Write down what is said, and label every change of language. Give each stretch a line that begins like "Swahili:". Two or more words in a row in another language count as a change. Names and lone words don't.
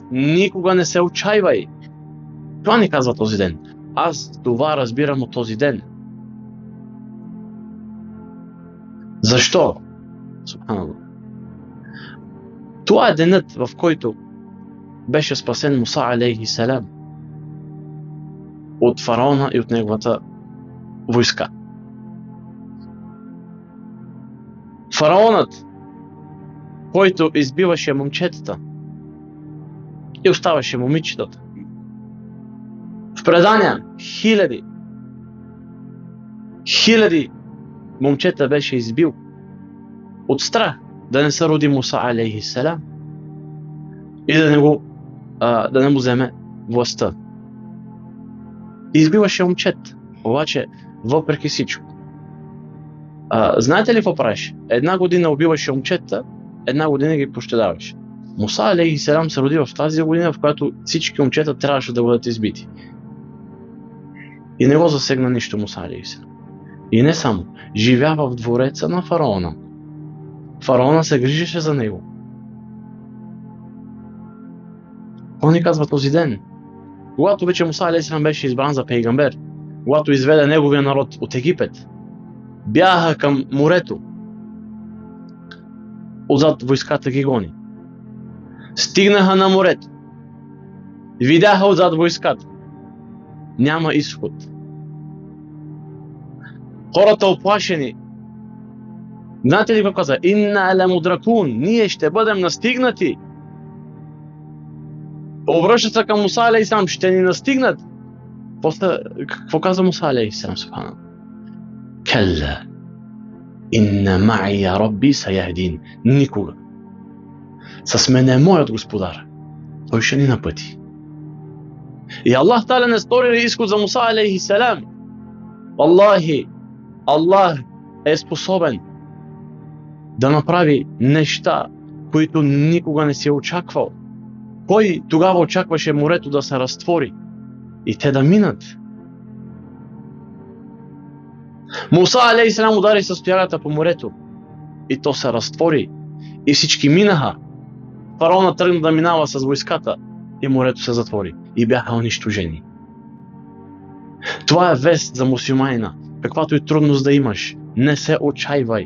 Bulgarian: Никога не се отчайвай. Това ни казва този ден. Аз това разбирам от този ден. Защо? Субханаллах. Това е денът, в който беше спасен Муса
Arabic: عليه السلام
Bulgarian: от фараона и от неговата войска. Фараонът, който избиваше момчетата и оставаше момичетата. В предания хиляди момчета беше избил от страх да не се роди Муса
Arabic: عليه السلام
Bulgarian: и да не му вземе властта. Избиваше момчета, обаче въпреки всичко. Знаете ли какво правиш? Една година убиваше момчета, една година ги пощадаваше. Муса
Arabic: عليه السلام
Bulgarian: се роди в тази година, в която всички момчета трябваше да бъдат избити. И не го засегна нищо Муса
Arabic: عليه السلام.
Bulgarian: И не само. Живя в двореца на фараона. Фараона се грижеше за него. Какво ни казва този ден? Когато вече Муса
Arabic: عليه السلام
Bulgarian: беше избран за пейгамбер, когато изведе неговия народ от Египет, бяха към морето. Отзад войската ги гони. Стигнаха на морето. Видяха отзад войската. Няма изход. Хората оплашени. Знаете ли какво каза?
Arabic: إنا لمدركون.
Bulgarian: Ние ще бъдем настигнати. Обръщат се към Муса
Arabic: عليه السلام.
Bulgarian: Ще ни настигнат. Какво каза Муса
Arabic: عليه السلام?
Bulgarian: Субханаллах. Келла.
Arabic: إن معي ربي سيهدين.
Bulgarian: Никога. С мен е моят господар. Той ще ни напъти. И Аллах Таала не стори изход за Муса
Arabic: عليه السلام.
Bulgarian: Аллахи, Аллах е способен да направи неща, които никога не си очаквал. Кой тогава очакваше морето да се разтвори и те да минат? Муса
Arabic: عليه السلام
Bulgarian: удари с тоягата по морето и то се разтвори и всички минаха. Фараона тръгна да минава с войската и морето се затвори и бяха унищожени. Това е вест за мюсюлманина. Каквато и трудност да имаш, не се отчайвай.